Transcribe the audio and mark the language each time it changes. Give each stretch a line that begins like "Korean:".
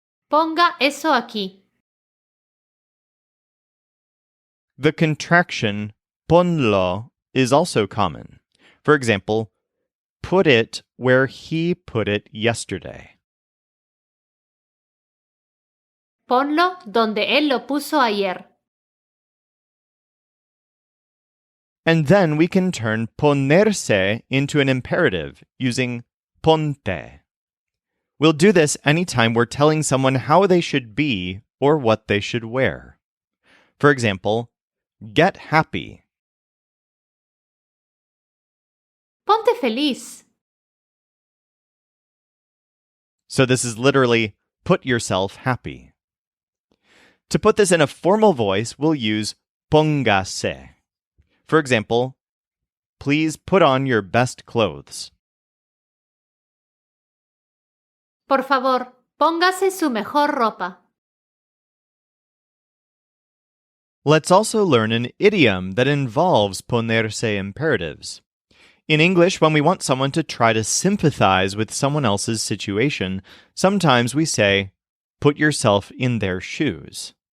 Spanish: Ponga eso aquí.
English: The contraction ponlo is also common. For example, put it where he put it yesterday.
Spanish: Ponlo donde él lo puso ayer.
English: And then we can turn ponerse into an imperative using ponte. We'll do this anytime we're telling someone how they should be or what they should wear. For example, get happy.
Spanish: Ponte feliz.
English: So this is literally put yourself happy. To put this in a formal voice, we'll use póngase. For example, please put on your best clothes.
Spanish: Por favor, póngase su mejor ropa.
English: Let's also learn an idiom that involves ponerse imperatives. In English, when we want someone to try to sympathize with someone else's situation, sometimes we say, put yourself in their shoes.